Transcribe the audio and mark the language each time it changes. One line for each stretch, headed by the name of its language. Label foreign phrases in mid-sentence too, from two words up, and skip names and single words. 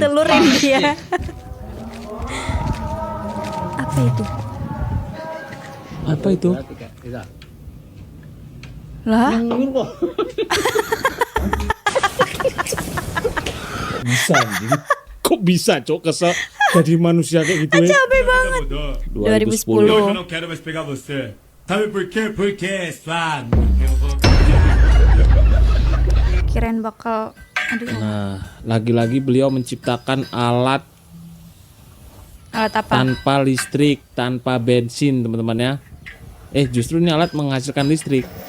Indonesian: ditelurin dia. Apa itu? Apa itu? Lah, Bisa anjing. Kok bisa cok kesel jadi manusia kayak gitu ya? capek banget. 2010.
Portuguese: Eu não quero mais pegar você. Sabe por quê? Porque, Swan.
Indonesian: Kirain bakal aduh, Nah, lagi-lagi beliau menciptakan alat alat apa? tanpa listrik, tanpa bensin, teman-teman ya. Justru ini alat menghasilkan listrik.